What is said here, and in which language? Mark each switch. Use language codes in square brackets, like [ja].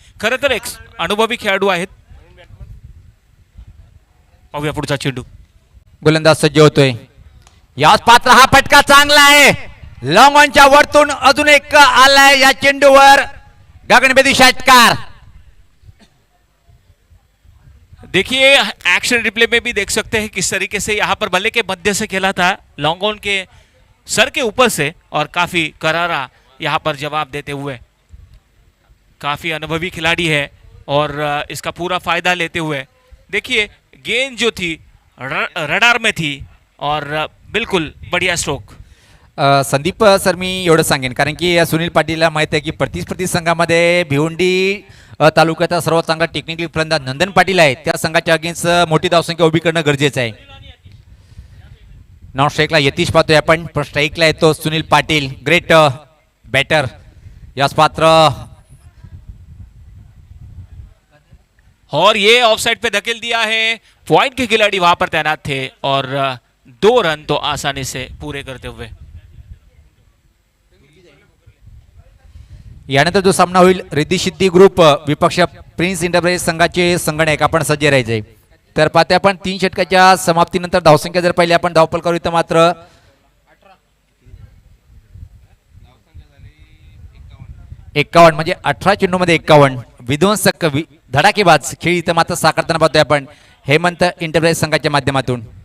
[mr] खरं तर एक अनुभवी खेळाडू आहेत. पाहूया पुढचा चेंडू. गोलंदाज सज्ज होतोय. याच पात्र हा फटका चांगला आहे. लॉंग ऑनच्या वरतून अजून एक आलाय या चेंडूवर गगनभेदी षटकार. [hi] देखिए एक्शन रिप्ले में भी देख सकते हैं किस तरीके से यहाँ पर बल्ले के मध्य से खेला था लॉन्ग ऑन के सर के ऊपर से और काफी करारा यहाँ पर जवाब देते हुए. काफी अनुभवी खिलाड़ी है और इसका पूरा फायदा लेते हुए देखिए गेंद जो थी रडार में थी और बिल्कुल बढ़िया स्ट्रोक. [mr] संदीप सर मी एवढं सांगेन कारण की सुनील पाटीलला माहित आहे की प्रतिस्पर्धी संघामध्ये भिवंडी तालुक्याचा सर्वात चांगला टेक्निकली फलंदाज नंदन पाटील आहे. त्या संघाच्या अगेन्स्ट मोठी धावसंख्या उभी करणं गरजेचं आहे. नॉन स्ट्राईकला यतीश पाहतोय आपण पण स्ट्राईकला येतो सुनील पाटील. Great batter. याच पात्र [hi] और ये ऑफसाइड पे धकेल दिया है. पॉइंट के खिलाड़ी वहां पर तैनात थे और 2 रन तो आसानी से पूरे करते हुए. [mr] यानंतर जो सामना होईल रिद्धी सिद्धी ग्रुप विपक्ष प्रिन्स एंटरप्राइज संघाचे संगणक आपण सज्ज राहायचे. तर पाहते आपण 3 षटकाच्या समाप्तीनंतर धावसंख्या जर पाहिली आपण धावपल करू इथं मात्र 51 म्हणजे 18 चेंडूमध्ये 51 विध्वंसक धडाकेबाज खेळ इथं मात्र साकारताना पाहतोय आपण हेमंत एंटरप्राइज संघाच्या माध्यमातून.